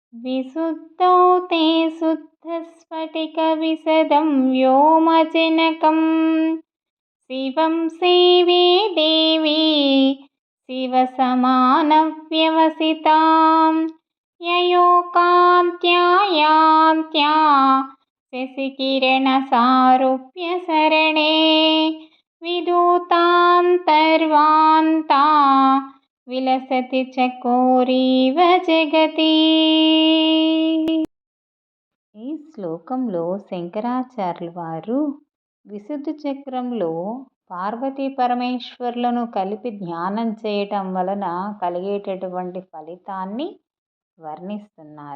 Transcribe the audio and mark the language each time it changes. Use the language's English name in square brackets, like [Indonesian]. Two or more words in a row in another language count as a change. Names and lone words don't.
[Sanskrit] विशुद्धौ ते शुद्धस्फटिकविशदं व्योमजनकं शिवं सेवे देवी शिवसमानव्यवसितां ययोकान्त्या यान्त्या शशिकिरणसारूप्यशरणे विदूतान्तर्वान्ता విలసతి చకోరీవ జగతి. [Telugu] ఈ శ్లోకంలో శంకరాచార్యుల వారు విశుద్ధ చక్రంలో పార్వతీ పరమేశ్వరులను కలిపి ధ్యానం చేయటం వలన కలిగేటటువంటి ఫలితాన్ని వర్ణిస్తున్నారు.